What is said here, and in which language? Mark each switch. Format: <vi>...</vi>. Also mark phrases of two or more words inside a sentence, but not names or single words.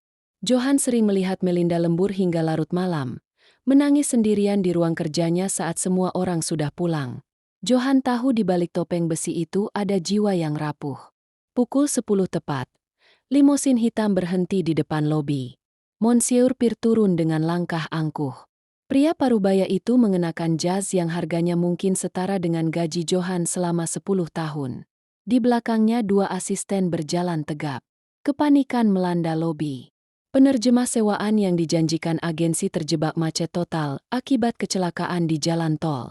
<id>Johan sering melihat Melinda lembur hingga larut malam, menangis sendirian di ruang kerjanya saat semua orang sudah pulang. Johan tahu di balik topeng besi itu ada jiwa yang rapuh. Pukul 10 tepat. Limosin hitam berhenti di depan lobi. Monsieur Pierre turun dengan langkah angkuh. Pria parubaya itu mengenakan jas yang harganya mungkin setara dengan gaji Johan selama 10 tahun. Di belakangnya 2 asisten berjalan tegap. Kepanikan melanda lobi. Penerjemah sewaan yang dijanjikan agensi terjebak macet total akibat kecelakaan di jalan tol.</id>